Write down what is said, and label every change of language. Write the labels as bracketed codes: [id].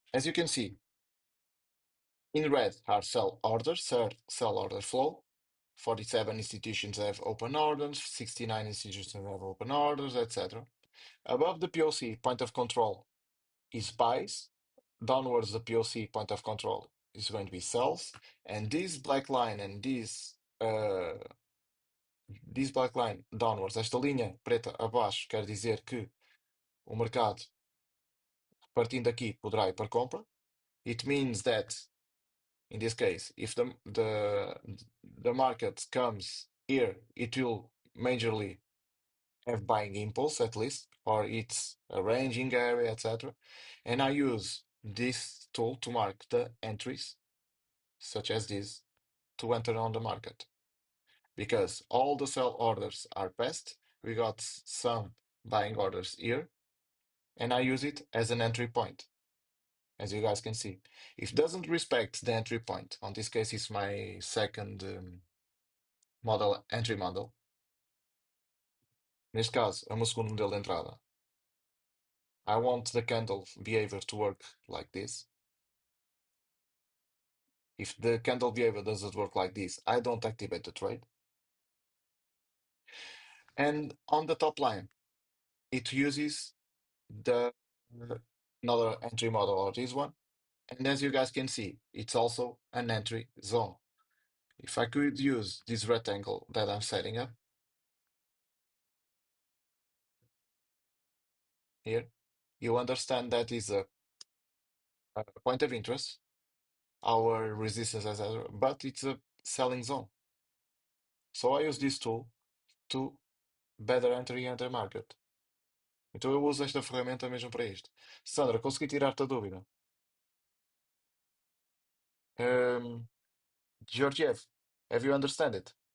[en] As you can see, in red are sell orders, sell order flow. 47 institutions have open orders, 69 institutions have open orders, etc. Above the POC, point of control is buys. Downwards, the POC point of control is going to be sells. And this black line and this black line downwards, [pt] esta linha preta abaixo, quer dizer que o mercado, partindo aqui, poderá ir para compra. [en] It means that, in this case, if the market comes here, it will majorly have buying impulse at least, or it's a ranging area, etc. And I use this tool to mark the entries, such as this, to enter on the market. Because all the sell orders are passed, we got some buying orders here, and I use it as an entry point, as you guys can see. If it doesn't respect the entry point, on this case, it's my second model, entry model. [pt] Neste caso, é o meu segundo modelo de entrada. [en] I want the candle behavior to work like this. If the candle behavior doesn't work like this, I don't activate the trade. And on the top line, it uses the another entry model or this one. And as you guys can see, it's also an entry zone. If I could use this rectangle that I'm setting up here, you understand that is a point of interest, our resistance, etc., but it's a selling zone. So I use this tool to better enter market. [pt] Então eu uso esta ferramenta mesmo para isto. Sandra, consegui tirar-te a dúvida. [en] Um, Georgiev, have you understand it?